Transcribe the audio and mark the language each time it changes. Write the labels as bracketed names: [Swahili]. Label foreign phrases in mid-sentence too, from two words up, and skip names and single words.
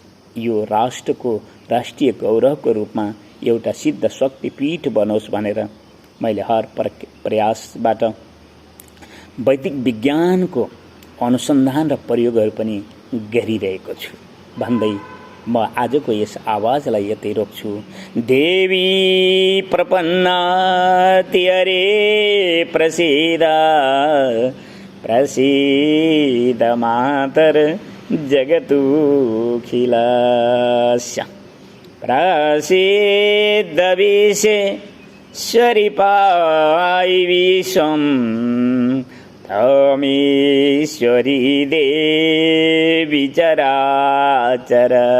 [Nepali] यो राष्ट्रको राष्ट्रिय गौरवको रूपमा एउटा सिद्ध शक्तिपीठ बनोस् भनेर मैले हर प्रयासबाट वैदिक विज्ञानको अनुसन्धान र प्रयोगहरू पनि गरिरहेको छु भन्दै म आजको यस आवाजलाई यतै रोक्छु। [Sanskrit] देवी प्रपन्नाति हरे प्रसीद प्रसीद मातर जगतुखिलस्य प्रसीद विश्वेश्वरि पायि विश्वं तमीश्वरी देवी चराचरस्य।